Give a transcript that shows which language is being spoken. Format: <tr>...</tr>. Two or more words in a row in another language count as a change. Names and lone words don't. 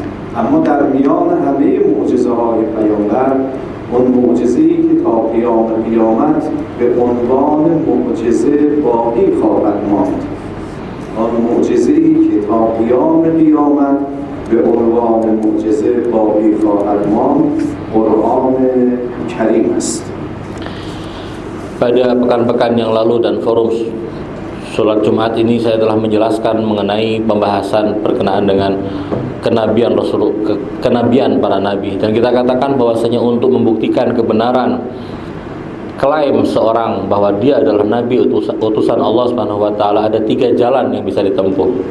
<fa>اما در میان همه معجزه های پیامبر اون معجزه‌ای که تا قیامت به عنوان معجزه باقی خواهد ماند، آن تا قیام قیامت به عنوان معجزه باقی خواهد ماند قرآن کریم است.</fa> <id>Pada pekan-pekan yang lalu dan forum sholat Jumat ini saya telah menjelaskan mengenai pembahasan berkenaan dengan kenabian para nabi, dan kita katakan bahwasanya untuk membuktikan kebenaran klaim seorang bahwa dia adalah nabi utusan Allah</id> <ar>سبحانه وتعالى</ar> <id>ada 3 jalan yang bisa ditempuh.</id>